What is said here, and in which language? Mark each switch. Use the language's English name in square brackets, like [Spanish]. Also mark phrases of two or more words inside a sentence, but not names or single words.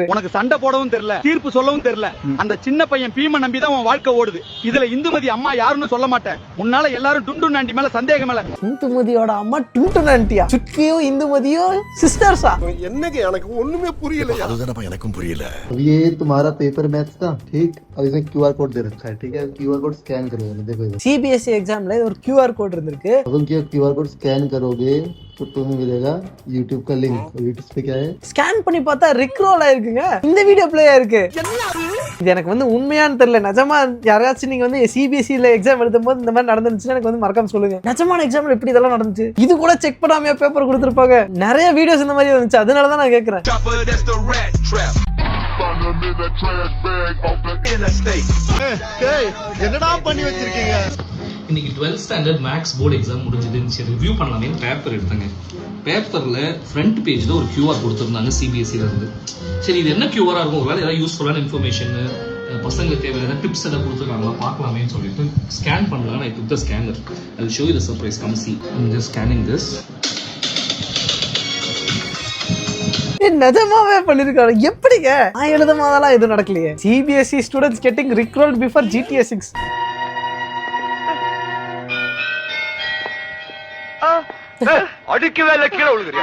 [Tamil] உனக்கு சண்டை போடவும் தெரியல, தீர்ப்பு சொல்லவும் தெரியல. அந்த சின்ன பையன் பீம நம்பிதான் உன் வாழ்க்கை ஓடுது. இதுல இந்துமதி அம்மா யாருன்னு சொல்ல மாட்டேன். உன்னால எல்லாரும் டுண்டு நாண்டி மேல சந்தேகம் இல்ல. இந்துமதியோட அம்மா டுண்டு நாண்டியா? சுக்கியும் இந்துமதியும் சிஸ்டர்ஸா? என்னங்க எனக்கு ஒண்ணுமே புரியல. அதுதானப்பா எனக்கும் புரியல. [Hindi] ये तुम्हारा [English] paper maths [Hindi] था, ठीक? अब इसमें [English] QR code [Hindi] दे रखा है, ठीक है? [English] QR code scan [Hindi] करो, देखो इधर। [Tamil] சிபிஎஸ்இ எக்ஸாம்ல ஒரு [English] QR code [Tamil] இருந்திருக்கு. [Hindi] अब तुम [English] QR code scan [Hindi] करोगे तो तुम्हें मिलेगा YouTube का लिंक। YouTube पे क्या है? [Tamil] ஸ்கேன் பண்ணி பார்த்தா ரிக்ரோல் ஆயிருக்குங்க. இந்த [English] video play [Tamil] ஆயிருக்கு. இது எனக்கு வந்து உண்மையான்னு தெரியல. நிஜமா யாராச்சும் நீங்க வந்து சிபிஎஸ்இல எக்ஸாம் எழுதும்போது இந்த மாதிரி நடந்துச்சுன்னா எனக்கு வந்து மறக்காம சொல்லுங்க. நிஜமான எக்ஸாம்ல எப்படி இதெல்லாம் நடந்துச்சு? இது கூட செக் பண்ணாம பேப்பர் கொடுத்துருப்பாங்க. நிறைய வீடியோஸ் இந்த மாதிரி வந்துச்சு, அதனால தான் நான் கேட்கறேன். என்னடா பண்ணி வச்சிருக்கீங்க? இன்னைக்கு 12th [English] standard maths board exam [Tamil] முடிஞ்சதுன்னு சரி ரிவ்யூ பண்ணலாமே பேப்பர் எடுத்தாங்க. பேப்பர்ல [English] front page [Tamil] ஒரு QR கொடுத்துருந்தாங்க சிபிஎஸ்சில இருந்து. சரி இது என்ன QRஆ இருக்கும், ஒருவேளை ஏதாவது [English] useful information [Tamil] பசங்களுக்கு தேவையான டிப்ஸ் எதாவது கொடுத்துருக்காங்களா பார்க்கலாமேன்னு சொல்லிட்டு ஸ்கேன் பண்ணலாம். [English] I took the scanner. I will show you the surprise. Come see. I'm just scanning this. [Tamil] நிஜமாவே பண்ணிருக்காரு. எப்படிங்க? நான் எழுதும்போதெல்லாம் எதுவும் நடக்கலையே. [English] CBSE students getting rickrolled before GTA 6. [Tamil] அடிக்கவே கீழே விழுகுறியா?